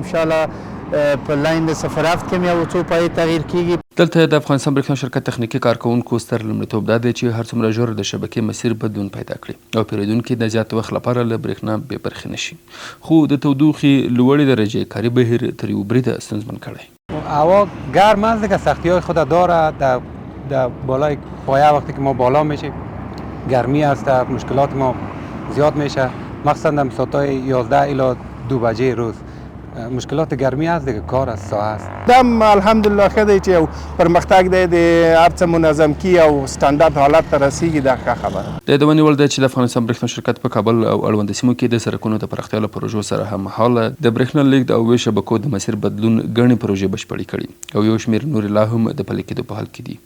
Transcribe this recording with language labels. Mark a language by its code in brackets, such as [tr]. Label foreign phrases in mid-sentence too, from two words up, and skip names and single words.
[ps] انشاءالله په لاین د 07 کې بیا څو پایې تغییر کیږي. دلته د افغانستان برېښنا شرکت تخنیکي کارکوونکو ستر لومړیتوب دا دی چې هر څومره ژر د شبکې مسیر بدلون پیدا کړي او پیرودونکي د زیات وخت لپاره له برېښنا بې برخې نه شي. خو د تودوخې لوړې درجې کاري بهیر تر یو بریده ستونزمن کړی. [fa] هوا گرم است دیگه، سختی‌های خود داره. در بالای پایه وقتی که ما بالا میشیم گرمی است، مشکلات ما زیاد میشه، مخصوصا در ساعت‌های 11 الی 2 بجه روز مشکلات گرمی است دیگه، کار از ساعه است. [ps] دم الحمدلله ښه دی چې پرمختګ دی د هر څه منظم کی او سټانډرډ حالت ته رسیږي. دا ښه خبره ده. د یادونې وړ ده چې د افغانستان برېښنا شرکت په کابل او اړوند سیمو کې د سړکونو د پراختیا له پروژو سره هممهاله د برېښنا لیږد او ویش شبکو د مسیر بدلون ګڼې پروژې بشپړې کړي او یو شمېر نورې لا هم د پلي کېدو په حال کې دي.